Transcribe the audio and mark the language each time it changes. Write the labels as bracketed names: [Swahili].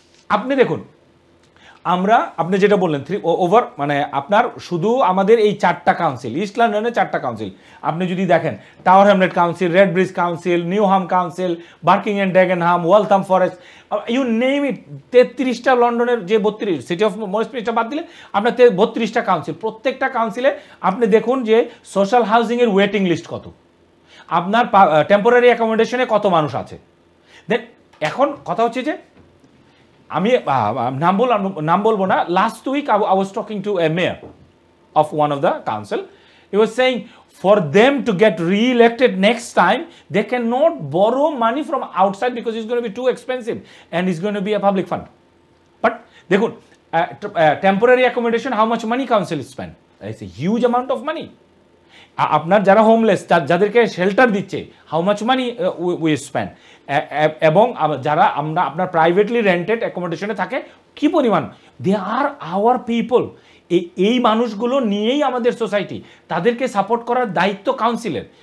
[Bangla] আপনি দেখুন, আপনি যেটা বললেন ওভার, মানে আপনার শুধু আমাদের এই 4টা কাউন্সিল, ইস্ট লন্ডনের 4টা কাউন্সিল আপনি যদি দেখেন, tower Hamlet council, red bridge council, Newham council, barking and Dagenham, Waltham forest, you name ইট, 33টা লন্ডনের যে 32 সিটি অফ ওয়েস্টমিনিস্টার বাদ দিলে আপনার 32টা কাউন্সিল, প্রত্যেকটা কাউন্সিলে আপনি দেখুন যে সোশ্যাল হাউজিংয়ের ওয়েটিং লিস্ট কত, আপনার টেম্পোরারি অ্যাকোমোডেশনে কত মানুষ আছে। দেন এখন কথা হচ্ছে যে আমি নাম বলবো না, [English] Last week I was talking to a mayor of one of the council. He was saying for them to get re-elected next time, they cannot borrow money from outside because it's going to be too expensive and it's going to be a public fund. But [Bangla] দেখুন, [English] temporary accommodation, how much money council spend? It's a huge amount of money. [Bangla] আপনার যারা homeless, যাদেরকে shelter দিচ্ছে, [English] how much money we spend, [Bangla] এবং যারা আপনার privately rented অ্যাকোমোডেশনে থাকে কি পরিমাণ, [English] They are our people. [Bangla] এই মানুষগুলো নিয়েই আমাদের সোসাইটি, তাদেরকে সাপোর্ট করার দায়িত্ব কাউন্সিলের।